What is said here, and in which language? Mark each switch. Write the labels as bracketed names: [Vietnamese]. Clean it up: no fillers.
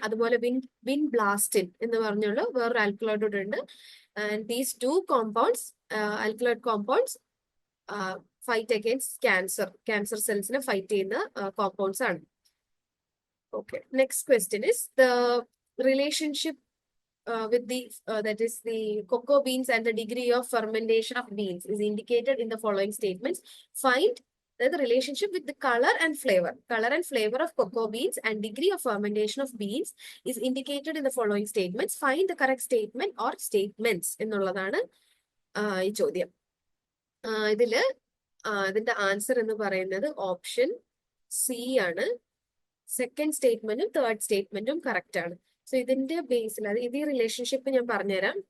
[Malayalam] അതുപോലെ വിൻബ്ലാസ്റ്റിൻ എന്ന് പറഞ്ഞുള്ള വേറൊരു ആൽക്കലോയിഡ് കൂടെ ഉണ്ട്. And these two compounds, alkaloid compounds, fight against cancer സെൽസിനെ fight ചെയ്യുന്ന കോമ്പൗണ്ട്സ് ആണ്. [English] Okay, next question is the relationship with that is the cocoa beans and the degree of fermentation of beans is indicated in the following statements. Find the relationship with the color and flavor of cocoa beans and degree of fermentation of beans is indicated in the following statements. Find the correct statement or statements [Malayalam] എന്നുള്ളതാണ് ഈ ചോദ്യം. ഇതിന്റെ answer എന്ന് പറയുന്നത് option C ആണ്. Second സ്റ്റേറ്റ്മെന്റും third സ്റ്റേറ്റ്മെന്റും correct ആണ്. So ഇതിന്റെ ബേസിൽ ഇത് ഈ റിലേഷൻഷിപ്പ് ഞാൻ പറഞ്ഞുതരാം.